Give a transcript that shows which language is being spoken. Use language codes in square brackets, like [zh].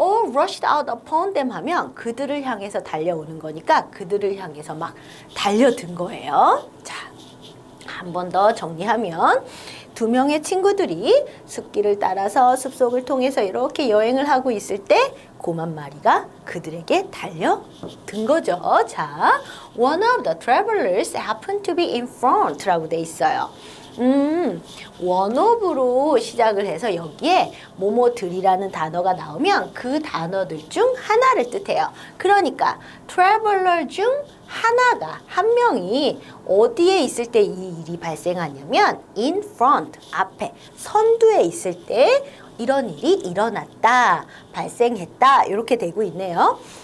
[en] rushed out upon them [ko] 하면 그들을 향해서 달려오는 거니까 그들을 향해서 막 달려든 거예요. 자, 한 번 더 정리하면 두 명의 친구들이 숲길을 따라서 숲속을 통해서 이렇게 여행을 하고 있을 때 곰 한 마리가 그들에게 달려든 거죠. [en] 자, one of the travelers happened to be in front라고 [ko] 돼 있어요. one of로 시작을 해서 여기에 뭐뭐들이라는 단어가 나오면 그 단어들 중 하나를 뜻해요. 그러니까 traveler 중 한 명이 어디에 있을 때 이 일이 발생하냐면 in front, 앞에, 선두에 있을 때 이런 일이 일어났다, 발생했다 이렇게 되고 있네요.